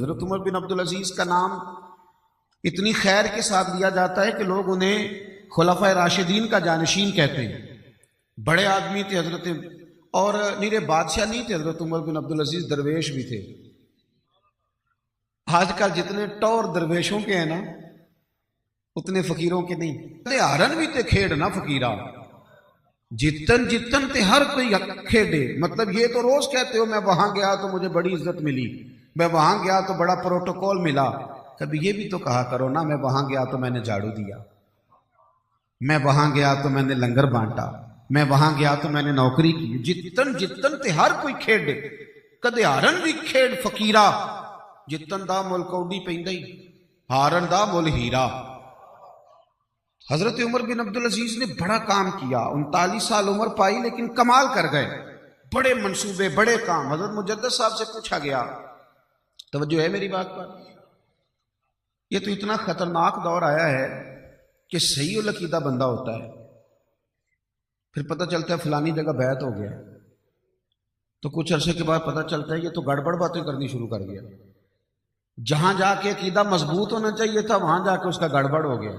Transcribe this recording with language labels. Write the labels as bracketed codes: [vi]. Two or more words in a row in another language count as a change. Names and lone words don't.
[ur] حضرت عمر بن عبدالعزیز کا نام اتنی خیر کے ساتھ لیا جاتا ہے کہ لوگ انہیں خلفائے راشدین کا جانشین کہتے ہیں، بڑے آدمی تھے حضرت، اور نیرے بادشاہ نہیں تھے حضرت عمر بن عبدالعزیز، درویش بھی تھے۔ آج کل جتنے ٹور درویشوں کے ہیں نا، اتنے فقیروں کے نہیں۔ [pa] ہارن بھی تے کھیڑ نہ فقیرہ، جتن جتن تے ہر کوئی کھیڑے، [ur] مطلب یہ تو روز کہتے ہو میں وہاں گیا تو مجھے بڑی عزت ملی، میں وہاں گیا تو بڑا پروٹوکول ملا، کبھی یہ بھی تو کہا کرو نا، میں وہاں گیا تو میں نے جھاڑو دیا، میں وہاں گیا تو میں نے لنگر بانٹا، میں وہاں گیا تو میں نے نوکری کی۔ [pa] جتن جتن تے ہر کوئی کھیڑے، کدے ہارن بھی کھیڑ فقیرہ، جتن دا مل کوڈی پیندہ ہی، ہارن دا مل ہیرا۔ [ur] حضرت عمر بن عبدالعزیز نے بڑا کام کیا، 39 سال عمر پائی لیکن کمال کر گئے، بڑے منصوبے، بڑے کام۔ حضرت مجدد صاحب سے پوچھا گیا، توجہ ہے میری بات پر، یہ تو اتنا خطرناک دور آیا ہے کہ صحیح العقیدہ بندہ ہوتا ہے، پھر پتہ چلتا ہے فلانی جگہ بیعت ہو گیا، تو کچھ عرصے کے بعد پتہ چلتا ہے یہ تو گڑبڑ باتیں کرنی شروع کر گیا، جہاں جا کے عقیدہ مضبوط ہونا چاہیے تھا وہاں جا کے اس کا گڑبڑ ہو گیا۔